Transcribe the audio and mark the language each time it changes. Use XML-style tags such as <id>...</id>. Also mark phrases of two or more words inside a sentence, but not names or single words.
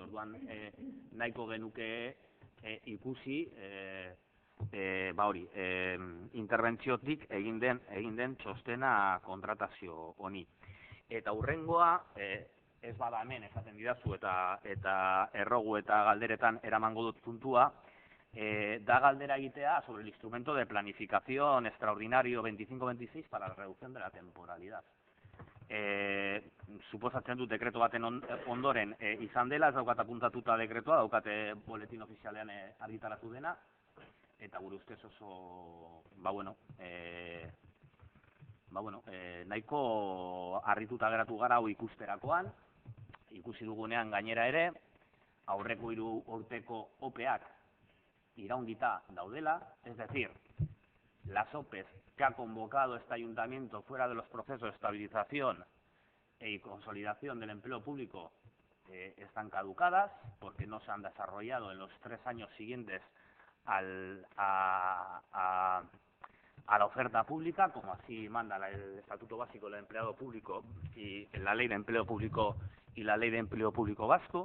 <eu>Orduan, nahiko genuke ikusi, interbentziotik egin den txostena kontratazio honi. Eta hurrengoa, ez bada hemen esaten didazu eta errogu eta galderetan eramango dut puntua, da galdera egitea</eu> <es>sobre el instrumento de planificación extraordinario 25-26 para la reducción de la temporalidad.</es> <eu>Suposatzen dut dekreto baten ondoren izan dela, ez daukat apuntatuta dekretoa, daukate boletin ofizialean argitaratu dena, eta gure ustez oso, nahiko harrituta geratu gara hau ikusterakoan, ikusi dugunean gainera ere, aurreko 3 urteko OPEak iraundita daudela,</eu> <es>es decir, las OPEs que ha convocado este ayuntamiento fuera de los procesos de estabilización y consolidación del empleo público están caducadas porque no se han desarrollado en los 3 años siguientes a la oferta pública, como así manda el Estatuto Básico del Empleado Público y la Ley de Empleo Público y la Ley de Empleo Público Vasco.</es>